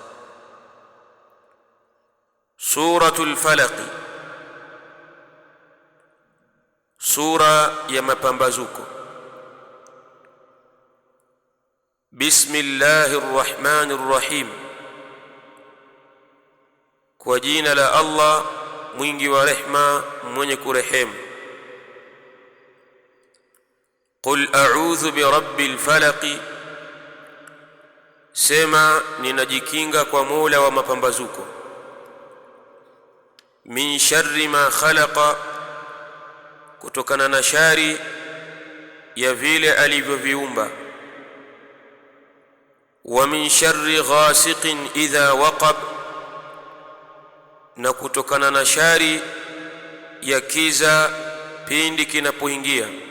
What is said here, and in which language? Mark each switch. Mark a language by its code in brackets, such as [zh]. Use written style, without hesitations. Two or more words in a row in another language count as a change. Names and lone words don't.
[sw] Suratul Falaq, sura ya mapambazuko. [ar] بسم الله الرحمن الرحيم, [sw] kwa jina la Allah mwingi wa rehma mwenye kurehemu. [ar] قل أعوذ برب الفلق, [sw] sema ninajikinga kwa Mola wa mapambazuko. [ar] من شر ما خلق, [sw] kutokana na shari ya vile alivyoviumba. [ar] ومن شر غاسق إذا وقب, [sw] na kutokana na shari ya kiza pindi kinapoingia.